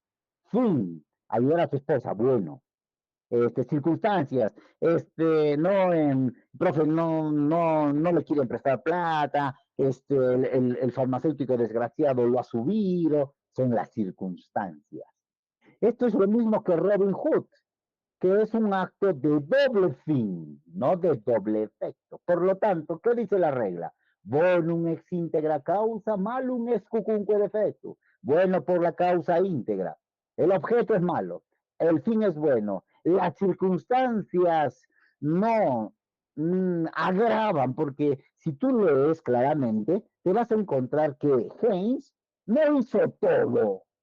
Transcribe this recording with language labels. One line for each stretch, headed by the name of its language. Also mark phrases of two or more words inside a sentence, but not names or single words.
Spanish: Fin, ayudar a su esposa, bueno. Circunstancias, no, profe, no le quieren prestar plata, el farmacéutico desgraciado lo ha subido, son las circunstancias. Esto es lo mismo que Robin Hood, que es un acto de doble fin, no de doble efecto. Por lo tanto, ¿qué dice la regla?
Latin: Bonum ex integra causa, malum ex cucunque defecto.
Spanish: Bueno por la causa íntegra. El objeto es malo, el fin es bueno. Las circunstancias no agravan, porque si tú lees claramente, te vas a encontrar que Haynes no hizo todo.